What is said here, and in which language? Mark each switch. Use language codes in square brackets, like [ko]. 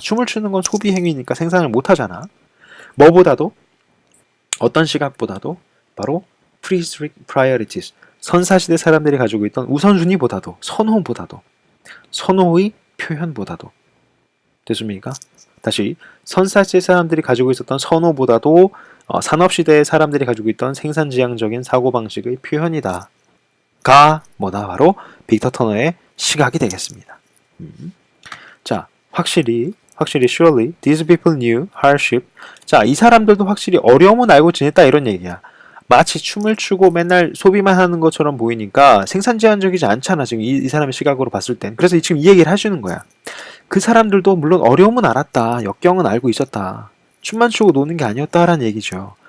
[ko] 춤을 추는 건 소비 행위니까 생산을 못하잖아. 뭐보다도 어떤 시각보다도 바로 prehistoric priorities 선사시대 사람들이 가지고 있던 우선순위보다도 선호의 표현보다도 됐습니까? 다시 선사시대 사람들이 가지고 있었던 선호보다도 산업시대의 사람들이 가지고 있던 생산지향적인 사고방식의 표현이다. 가 뭐다? 바로 빅터 터너의 시각이 되겠습니다. 자, 확실히 [en] surely these people knew hardship. [ko] 자, 이 사람들도 확실히 어려움은 알고 지냈다 이런 얘기야. 마치 춤을 추고 맨날 소비만 하는 것처럼 보이니까 생산지향적이지 않잖아. 지금 이 사람의 시각으로 봤을 땐. 그래서 지금 이 얘기를 해주는 거야. 그 사람들도 물론 어려움은 알았다. 역경은 알고 있었다. 춤만 추고 노는 게 아니었다라는 얘기죠.